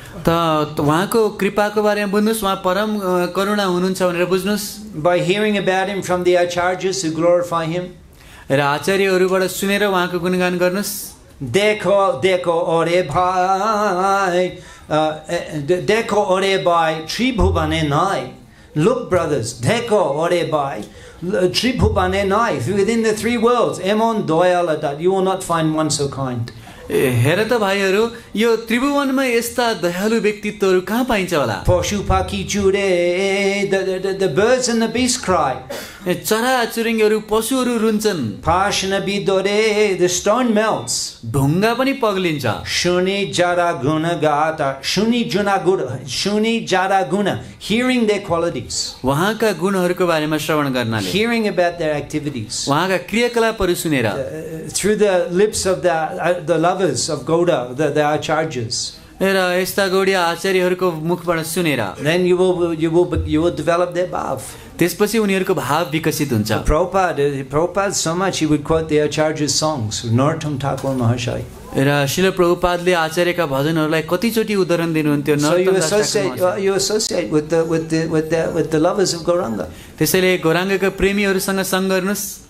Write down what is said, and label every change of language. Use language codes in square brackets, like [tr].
[ne] त उहाँको कृपाको बारेमा बुझ्नुस्, उहाँ परम करुणा हुनुहुन्छ भनेर बुझ्नुस्. [en] By hearing about him from the acharyas who glorify him, [ne] र आचार्यहरूबाट सुनेर उहाँको गुणगान गर्नुस्. [bn] Dekho ore bhai, dekho ore bhai, Tribhuvane nai. [en] Look, brothers, [bn] dekho ore bhai, Tribhuvane nai. [en] Within the three worlds, [bn] Emon Doyaladat, [en] you will not find one so kind. [ne] हेर त भाइहरू, यो त्रिभुवनमा यस्ता दयालु व्यक्तित्वहरू कहाँ पाइन्छ होला? [bn] Poshupaki chure, [en] the birds and the beasts cry. [ne] चरा चुरुङ्गीहरू पशुहरू रुन्छन्. [bn] Pashana bidore, [en] the stone melts. [ne] ढुङ्गा पनि पग्लिन्छ. [bn] Shuni jara guna gata, shuni jara guna, [en] hearing their qualities, [ne] उहाँका गुणहरूको बारेमा श्रवण गर्नाले, [en] hearing about their activities, [ne] उहाँका क्रियाकलापहरू सुनेर, [en] through the lips of the lovers of Gauda, the acharyas. [ne] र यस्ता गौडीय आचार्यहरूको मुखबाट सुनेर, [en] Then you will develop their bhav. [ne] त्यसपछि उनीहरूको भाव विकसित हुन्छ. [en] Prabhupada so much he would quote the acharyas' songs, Narottam Thakur Mahashai. [ne] र शिल प्रभुपादले आचार्यका भजनहरूलाई कतिचोटि उदाहरण दिनुहुन्थ्यो. [en] So you associate with the lovers of Gauranga. [ne] त्यसैले गौराङ्गका प्रेमीहरूसँग सँग गर्नुस्.